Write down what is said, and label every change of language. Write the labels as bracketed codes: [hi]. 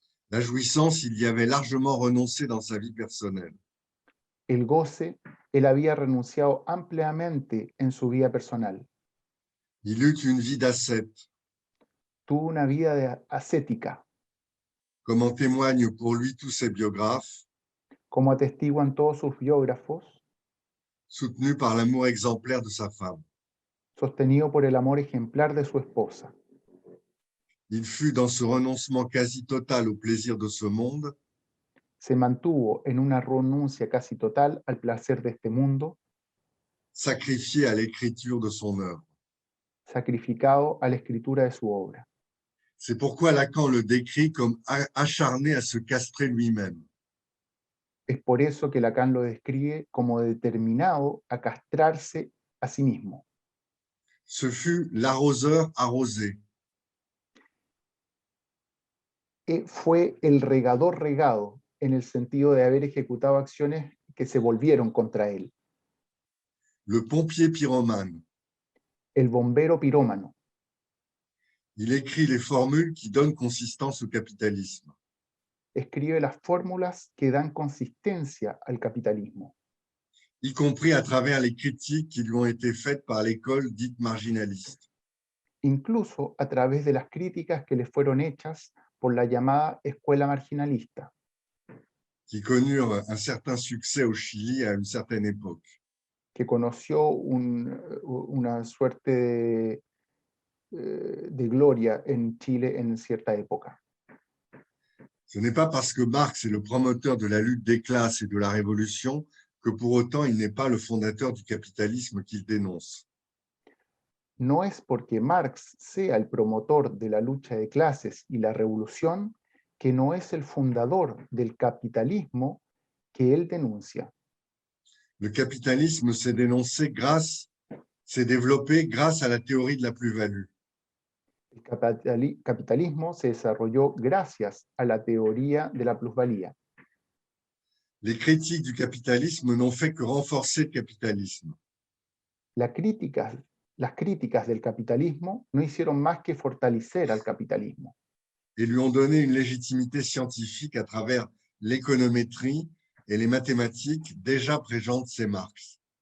[fr] La jouissance, il y avait largement renoncé dans sa vie personnelle. [es] El goce, él había renunciado ampliamente en su vida personal. [fr] Il eut une vie d'ascète, [es] Tuvo una vida ascética, [fr] comme en témoignent pour lui tous ses biographes, [es] como atestiguan todos sus biógrafos, [fr] soutenu par l'amour exemplaire de sa femme. [es] sostenido por el amor ejemplar de su esposa. [fr] Il fut dans ce renoncement quasi total au plaisir de ce monde, [es] Se mantuvo en una renuncia casi total al placer de este mundo, [fr] sacrifié à l'écriture de son œuvre. [es] sacrificado a la escritura de su obra. [fr] C'est pourquoi Lacan le décrit comme acharné à se castrer lui-même. [es] Es por eso que Lacan lo describe como determinado a castrarse a sí mismo. [fr] Ce fut l'arroseur arrosé, [es] Fue el regador regado, en el sentido de haber ejecutado acciones que se volvieron contra él. [fr] le pompier pyromane, [es] el bombero pirómano. [fr] Il écrit les formules qui donnent consistance au capitalisme. [es] Escribe las fórmulas que dan consistencia al capitalismo, [fr] Y compris à travers les critiques qui lui ont été faites par l'école dite marginaliste. [es] incluso a través de las críticas que le fueron hechas por la llamada escuela marginalista, [fr] qui connurent un certain succès au Chili à une certaine époque. [es] que conoció una suerte de gloria en Chile en cierta época. [fr] Ce n'est pas parce que Marx est le promoteur de la lutte des classes et de la révolution que pour autant il n'est pas le fondateur du capitalisme qu'il dénonce. [es] No es porque Marx sea el promotor de la lucha de clases y la revolución que no es el fundador del capitalismo que él denuncia. [fr] Le capitalisme s'est développé grâce à la théorie de la plus-value. [es] El capitalismo se desarrolló gracias a la teoría de la plusvalía. [fr] Les critiques du capitalisme n'ont fait que renforcer le capitalisme. [es] Las críticas del capitalismo no hicieron más que fortalecer al capitalismo [fr] Et lui ont donné une légitimité scientifique à travers l'économétrie et les mathématiques déjà présentes chez Marx.